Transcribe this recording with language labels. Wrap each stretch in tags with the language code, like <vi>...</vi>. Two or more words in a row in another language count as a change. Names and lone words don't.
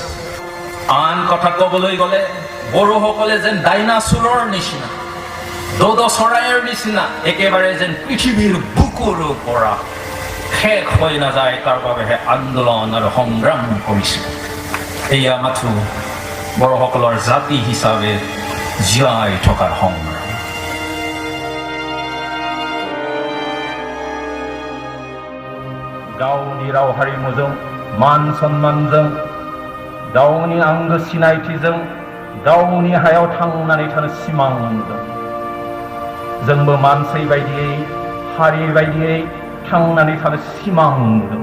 <as>আন কথা ক'বলৈ গ'লে বড়ো সকলে যেন ডাইনাচোৰৰ নিচিনা দদ চৰাইৰ নিচিনা একেবাৰে যেন পৃথিৱীৰ বুকুৰ পৰা শেষ হৈ নাযায়, তাৰ বাবেহে আন্দোলন আৰু সংগ্ৰাম কৰিছে। এয়া মাথো বড়োসকলৰ জাতি হিচাপে জীয়াই থকাৰ সংগ্ৰাম।</as> <brx>गावनि राव हारिमुजों मान सन्मानजों गावनि आंगो सिनायथिजों गावनि हायाव थांनानै थानो सिमां नुदों। जोंबो मानसि बायदियै हारि बायदियै थांनानै थानो सिमां नुदों।</brx>